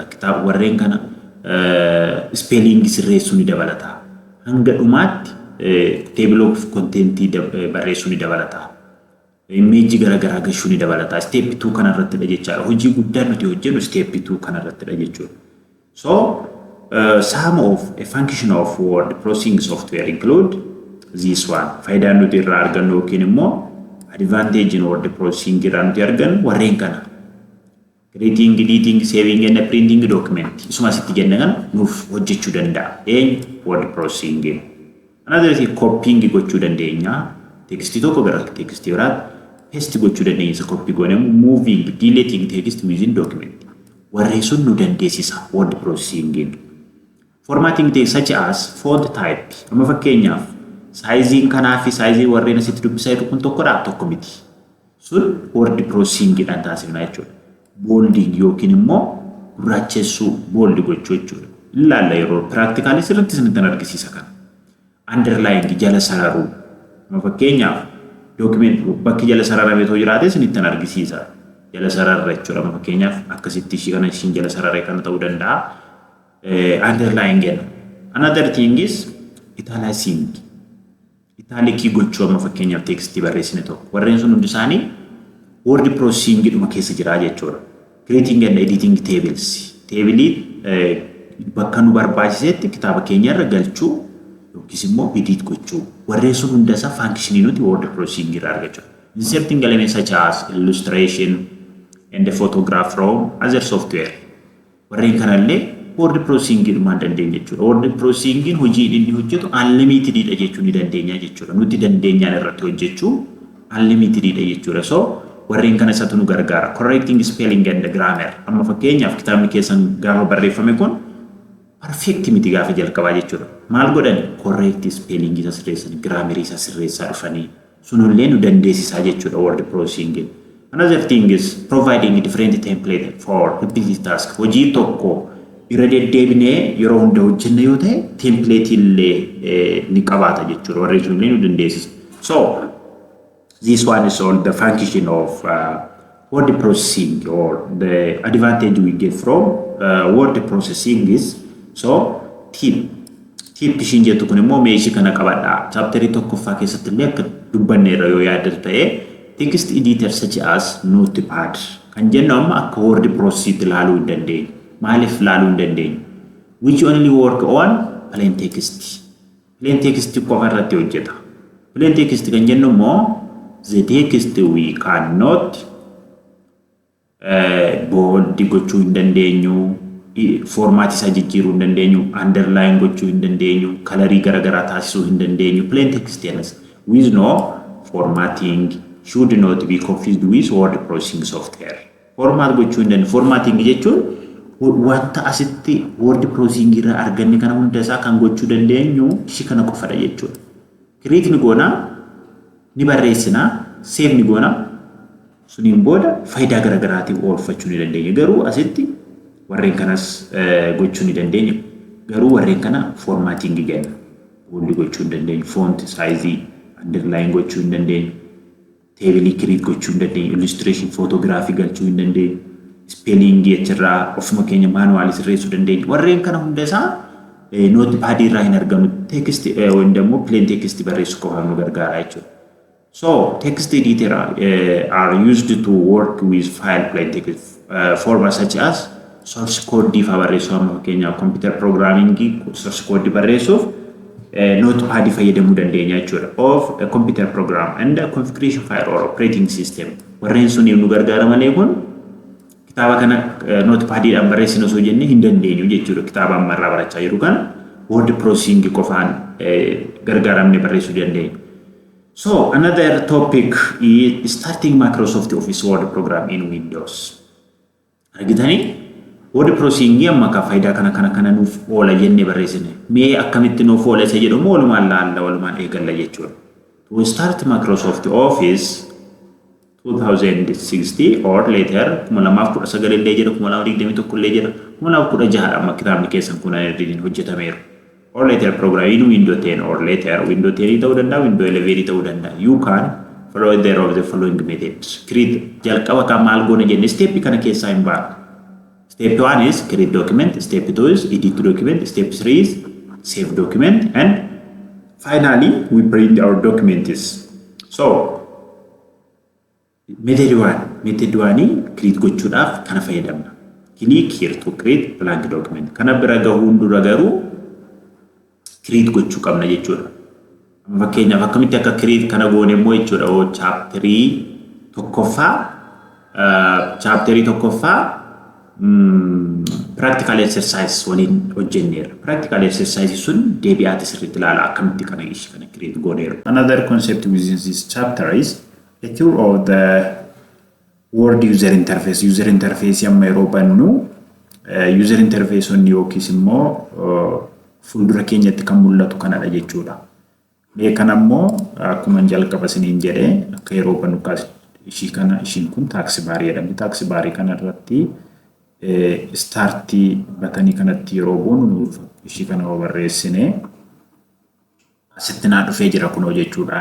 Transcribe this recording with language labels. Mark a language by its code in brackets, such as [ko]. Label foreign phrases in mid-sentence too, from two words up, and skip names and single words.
[om] Kitaaba warreen kana spelling sirreessuu ni dabalata. Hanga dhumaatti [en] table of content [om] barreessuu ni dabalata. Image garaagaraa gashuu ni dabalata. Step 2 kanarrattidha jechaadha. Hojii guddaa nuti hojjennu step 2 kanarrattidha jechuudha. [en] So some of a function of word processing software include this one. [om] Faayidaan nuti irraa argannu yookiin immoo [en] advantage in word processing [om] irraa nuti argannu warreen kana. [en] Creating, editing, saving and printing document. [om] Isuma asitti jenne kana nuuf hojjechuu danda'a. [en] Word processing. Another thing copying [om] gochuu dandeenya. Tekstii tokko gara tekstii biraatti paste gochuu dandeenya isa copy goone [en] moving, deleting text within document. [om] Warreen sun nu dandeessisa [en] word processing. Formatting text such as font type. [om] Amma fakkeenyaaf sizing kanaa fi sizing warreen asitti dubbisaa jiru kun tokkodha tokko miti. Sun [en] word processing [om] dhaan taasifna jechuudha. Bolding yookiin immoo gurraachessuu bold gochuu jechuudha. Ilaalla yeroo practically sirriitti isinitti argisiisa kana. Underline jala sararuu. Amma fakkeenyaaf document bakki jala sararamee too jiraate isinitti argisiisa. Jala sararra jechuudha. Amma fakkeenyaaf akkasitti ishii kana ishiin jala sararee kana ta'uu danda'a. Underline jenna. [en] Another thing is italicizing. [om] Italicii gochuu amma fakkeenyaaf tekstii barreessine tokko. Warreen sun hundi isaanii [en] word processing [om] dhuma keessa jira jechuudha. [en] Creating and editing tables. [om] Table bakka nu barbaachisetti kitaaba keenya irra galchuu yookiis immoo edit gochuu. Warreen sun hunda isaa functionii nuti [en] word processing [om] irraa argachuu. [en] Inserting elements such as illustration and the photograph from other software. [om] Warreen kanallee [en] word processing [om] dhumaan dandeenya jechuudha. [en] Word processing [om] hojii inni hojjetu unlimited dha jechuu ni dandeenya jechuudha. Nuti dandeenyaan irratti hojjechuu unlimited dha jechuudha. So warreen kana isatu nu gargaara. [en] Correcting spelling and grammar. [om] Amma fakkeenyaaf kitaabni keessan gaafa barreeffame kun perfect miti gaafa jalqabaa jechuudha. Maal godhan [en] correct spelling [om] isa sirreessan, grammar isa sirreessaa dhufanii. Sunillee nu dandeessisaa jechuudha [en] word processing. Another thing is providing different template for repetitive task. [om] Hojii tokko irra deddeebinee yeroo hunda hojjenna yoo ta'e template illee ni qabaata jechuudha. Warreen sunillee nu dandeessisa. [en] So this one is all the function of word processing or the advantage we get from word processing is so tip [om] ishiin jettu kun immoo meeshii kana qabadha. Chapterii tokkoffaa keessatti illee akka dubbanneerra yoo yaadatu ta'e [en] text editor such as notepad [om] kan jennu amma akka [en] word processing [om] ilaaluu hin dandeenyu. Maaliif ilaaluu hin dandeenyu? [en] Which only work on plain text. Plain text [om] qofa irratti hojjeta. [en] Plain text [om] kan jennu immoo [en] the text we cannot bold [om] gochuu hin dandeenyu, format isa jijjiiruu hin dandeenyu, underline gochuu hin dandeenyu, colorii garaagaraa taasisuu hin dandeenyu. [en] Plain text with no formatting should not be confused with word processing software. [om] Format gochuu hin dandeenyu. Formatting jechuun wanta asitti [en] word processing [om] irraa arganne kana hunda isaa kan gochuu dandeenyu ishii kana qofadha jechuudha. Create ni goona ni barreessina, save ni goona, suniin booda faayidaa garaagaraatiif oolfachuu ni dandeenya. Garuu asitti warreen kanas gochuu ni dandeenya. Garuu warreen kana formatting jenna. Bold gochuu hin dandeenyu, [en] font size, [om] underline gochuu hin dandeenyu, [en] table create [om] gochuu hin dandeenyu, [en] illustration photography [om] galchuu hin dandeenyu, spelling achirraa ofuma keenya manually sirreessuu dandeenya. Warreen kana hunda isaa notepad irraa hin argamu text waan demo [en] plain text [om] barreessu qofa nu gargaara jechuudha. [en] So text editor are used to work with file plain text formats such as source code [om] fa barreessu amma keenya [en] computer programming source code [om] barreessuuf notepad fayyadamuu dandeenya jechuudha [en] of a computer program and a configuration file or operating system. [om] Warreen sun nu gargaara malee kun kitaaba kana notepad dhaan barreessinu osoo jenne hin dandeenyu jechuudha. Kitaaba amma irraa barachaa jiru kan [en] word processing [om] qofaan gargaaramne barreessuu dandeenya. [en] So another topic is starting Microsoft Office Word program in Windows. [om] Argitani [en] word processing [om] amma ka faayida kana nuuf oola jenne barreessine. Mee akkamitti nuuf oola isa jedhamu walumaan eegalla jechuudha. [en] To start Microsoft Office 2060 or later [om] kumalaamaaf 19 illee jira kumalaamaaf 21 illee jira kumalaamaaf 16 amma kitaabni keessan kun hojjetameera. [en] Or later program in Windows 10 or later Windows 10 [om] ta'uu danda'a Windows 11 ta'uu danda'a. [en] You can follow either of the following methods. [om] Create jalqaba kan maal goona jenne step kana keessaa hin baana. [en] Step 1 is create document, step 2 is edit document, step 3 is save document, and finally we print our documents. [om] So method 1 create gochuudhaaf kana fayyadamna. [en] Click here to create blank document. [om] Kana bira gahuun dura garuu create gochuu qabna jechuudha. Amma fakkeenyaaf akkamitti akka create kana goone immoo jechuudha chapterii tokkoffaa [en] practical exercise [om] waliin hojjenneera. [en] Practical exercise [om] sun deebi'aati sirriitti ilaala akkamitti kana create gooneera. [en] Another concept within this chapter is a tour of the Word user interface. User interface [om] amma yeroo bannu [en] user interface [om] onni yookiis immoo fuuldura keenyatti kan mul'atu kanadha jechuudha. Mee kana immoo akkuma jalqaba isiniin jedhee akka yeroo bannu ishiin kun taksi baarii jedhamti. Taksi baarii kana irratti startii batanii kanatti yeroo boonu ishii kana barreessine asitti naa dhufee jira kunoo jechuudha.